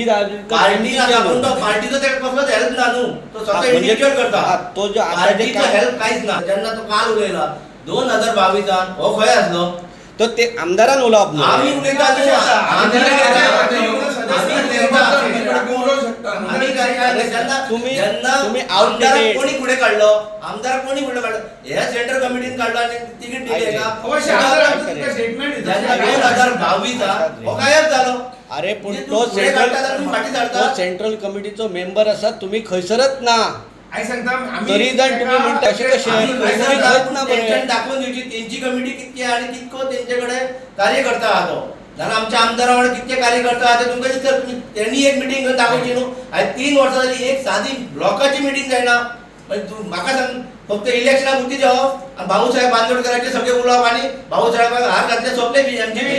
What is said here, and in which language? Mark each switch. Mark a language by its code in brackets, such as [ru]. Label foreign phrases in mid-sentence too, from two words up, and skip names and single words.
[kok] पार्टी आपण तो पार्टीचं ते कसलोच हेल्प ना न्हू तो स्वतः इंडिव्हिज्युअल करता तो जो आता जे पार्टीचं हेल्प काहीच ना जेन्ना तो काल उलयला 2022 हो खंय आसलो तो ते आमदारान उलोवप न्हू आम्ही उलयता तुम्ही outdated. कोणी पुढे काढलो आमदार कोणी पुढे काढलो ह्या सेंटर कमिटीन काढलो आणि तिकीट दिली का अवश्य आमदार स्टेटमेंट 2022 हो गायब झालो अरे पण म्हणजे तो तू पुढे काढता तुम्ही फाटी तो धाडता सेंट्रल कमिटीचो मेंबर आसा तुम्ही खंयसरच ना आई सांगता आम्ही तरी जाण तुम्ही म्हणता अशें कशें आम्ही तुम्ही खंयसर खंयच ना त्यांच्यानी बरे दाखवून दिवची त्यांची कमिटी कितकी आणि कितको त्यांच्याकडे कार्यकर्ता आहा तो जाल्यार आमच्या आमदारा वांगडा कितके कार्यकर्ता आहा ते तुमकां दिसता त्यांनी एक मिटींग घेवन दाखोवची न्हू आयज 3 वर्सां जाली एक सादी ब्लॉकाची मिटींग जायना म्हणजे तू म्हाका सांग फक्त इलेक्शना पुरती देवप आणि भाऊसाहेब बांदोडकरांचे सगळे उलोवप आणि भाऊसाहेबाक हार घातले सोंपले बीजेपी